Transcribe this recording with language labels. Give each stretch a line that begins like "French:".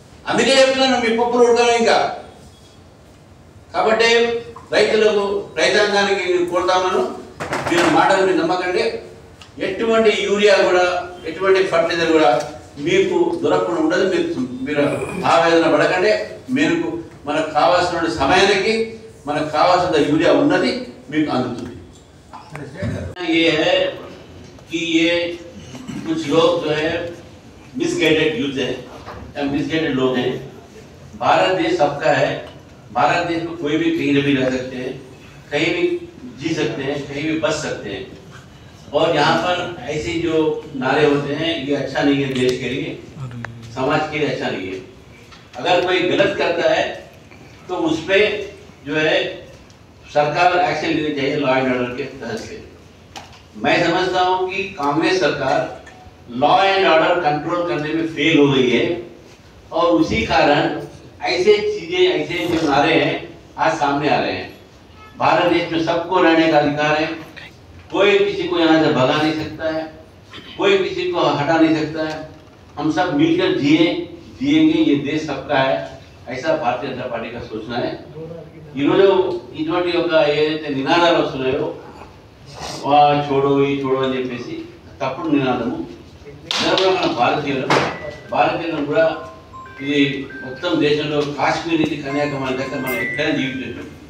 Telugu: అందుకే చెప్తున్నాను మీ పప్పులు ఉడకాలి ఇంకా. కాబట్టి రైతులకు, రైతాంగానికి నేను కోరుతామను, మీరు మాటలు మీరు నమ్మకండి. ఎటువంటి యూరియా కూడా, ఎటువంటి ఫర్టిలైజర్ కూడా మీకు దొరకకుండా ఉండదు. మీరు ఆవేదన పడకండి. మీరు మనకు కావాల్సిన సమయానికి మనకు కావాల్సిన యూరియా ఉన్నది, మీకు అందుతుంది.
Hindi: ये है कि ये कुछ लोग जो है मिसगाइडेड यूथ है या मिसगाइडेड लोग हैं। भारत देश सबका है। भारत देश में कोई भी कहीं भी रह सकते हैं, कहीं भी जी सकते हैं, कहीं भी बच सकते हैं। और यहाँ पर ऐसे जो नारे होते हैं ये अच्छा नहीं है, देश के लिए, समाज के लिए अच्छा नहीं है। अगर कोई गलत करता है तो उस पर जो है सरकार एक्शन लेनी चाहिए लॉ एंड ऑर्डर के तहत से। मैं समझता हूँ कि कांग्रेस सरकार लॉ एंड ऑर्डर कंट्रोल करने में फेल हो गई है और उसी कारण ऐसे चीजें, ऐसे जो नारे हैं आज सामने आ रहे हैं। भारत देश में सबको रहने का अधिकार है, कोई किसी को यहाँ से भगा नहीं सकता है, कोई किसी को हटा नहीं सकता है। हम सब मिलकर जिएंगे, ये देश सबका है, ऐसा भारतीय जनता पार्टी का सोचना है।
Telugu: ఈరోజు ఇటువంటి ఒక ఏదైతే నినాదాలు వస్తున్నాయో చూడో అని చెప్పేసి తప్పుడు నినాదము. మన భారతీయులను కూడా ఇది మొత్తం దేశంలో కాశ్మీర్ నుంచి కన్యాకుమారి దగ్గర మనం ఎక్కడైనా జీవించట్టు.